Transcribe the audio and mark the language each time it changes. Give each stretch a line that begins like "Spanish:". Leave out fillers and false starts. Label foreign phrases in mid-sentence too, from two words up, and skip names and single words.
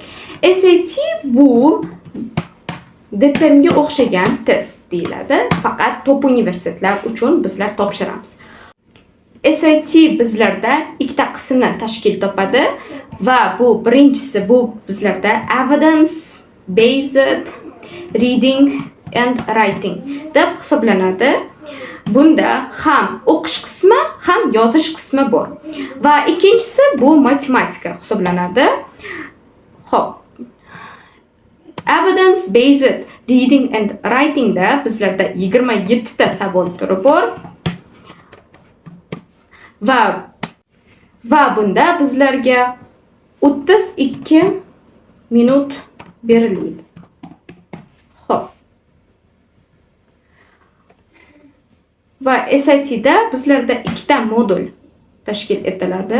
Uzbek: SAT bu DTMga o'xshagan test deyiladi, faqat top universitetlar uchun bizlar topshiramiz. SAT bizlarda ikkita qismdan tashkil topadi va bu birinchisi bu bizlarda
English: evidence based reading and writing
Uzbek: deb hisoblanadi. Bunda ham o'qish qismi, ham yozish qismi bor. Va ikkinchisi bu matematika hisoblanadi. Xo'p.
English: Evidence based reading and writing
Uzbek: da bizlarda 27 ta savol turi bor. Va bunda bizlarga 32 minut beriladi. Xo'p. Va SAT da bizlarda ikkita modul tashkil etiladi.